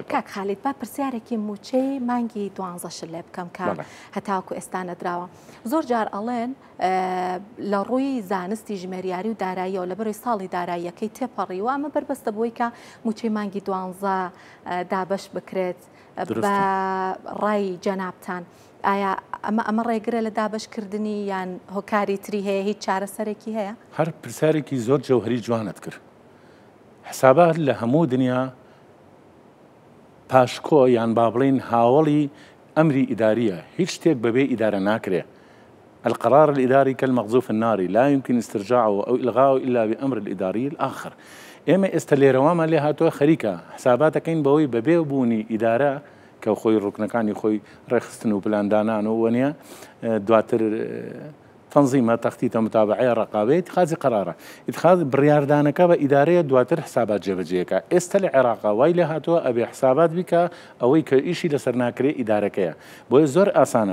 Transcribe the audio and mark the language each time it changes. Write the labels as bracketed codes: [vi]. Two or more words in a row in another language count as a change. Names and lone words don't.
[ckb] کاک خالید با پرسیارێکی موچەی مانگی 12 لێ بکەم کە هەتاوەکو ئێستا نەدراوە زۆر جار ئەڵێن لە ڕووی زانستی ژمێریاری و داراییەوە لە بەروی ساڵی داراییەکەی تێپەڕیوە ئەمە بربەستە بۆی کە موچەی مانگی 12 دابش بکرێت بە ڕای جەنابتان ئایا ئەمە ڕێگرە لە دابشکردنی یان هۆکاری تری هەیە هیچ چارەسەرێکی هەیە؟ هەر پرسیارێکی زۆر جەوهری جوانت کرد حسابات لە هەموو دنیا پاشکۆ یان با بڵین هاوڵی ئەمری ئیداریە هیچ شتێک بەبێ ئیدارە ناکرێ [ar] القرار الإداري كالمقذوف الناري لا يمكن استرجاعه أو إلغاؤه إلا بأمر الإداري الآخر [ckb] ئێمە ئێستا لێرەوامان لێ هاتووە خەریکە حساباتەکەین بەوەی بەبێ بوونی ئیدارە کە خۆی ڕوکنەکانی خۆی ڕێخستن و پلاندانان و وەنیە دواتر تەنزیمە تەختیتە متابعەیە ڕقابەت اتخاذی قرارە اتخاذ بڕیاردانەکە بە ئیدارەیە دواتر حسابات جێبەجێەکە ئێستا لە عێراقا وای لێ هاتووە ئەبێ حسابات بیکە ئەوەی کە ئیشی لەسەر ناکرێ ئیدارەکەیە بۆیە زۆر ئاسانە